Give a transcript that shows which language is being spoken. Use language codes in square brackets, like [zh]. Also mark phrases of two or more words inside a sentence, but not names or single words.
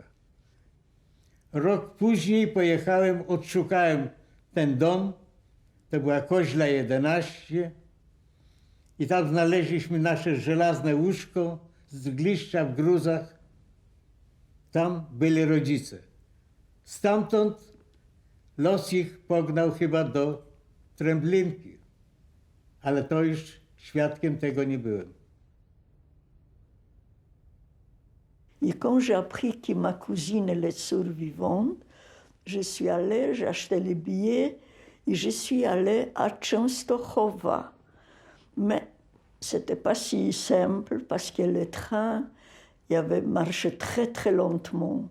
[pl] Rok później pojechałem, odszukałem ten dom, to była Koźla 11 i tam znaleźliśmy nasze żelazne łóżko z gliszcza w gruzach. Tam byli rodzice. Stamtąd los ich pognał chyba do Tręblinki, ale to już świadkiem tego nie byłem. [fr] Et quand j'ai appris que ma cousine elle est survivante, je suis allée, j'ai acheté les billets et je suis allée à Częstochowa. Mais c'était pas si simple parce que le train, il avait marché très très lentement.